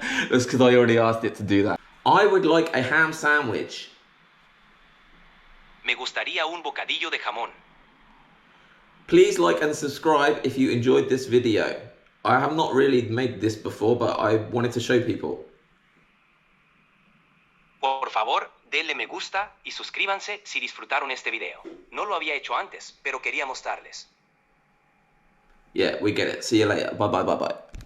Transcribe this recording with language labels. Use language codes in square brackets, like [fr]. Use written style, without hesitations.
[en] That's because I already asked it to do that. I would like a ham sandwich. [es] Me gustaría un bocadillo de jamón. [en] Please like and subscribe if you enjoyed this video. I have not really made this before, but I wanted to show people. [es] Por favor, denle me gusta y suscríbanse si disfrutaron este video. No lo había hecho antes, pero quería mostrarles. [en] Yeah, we get it. See you later. Bye bye bye bye.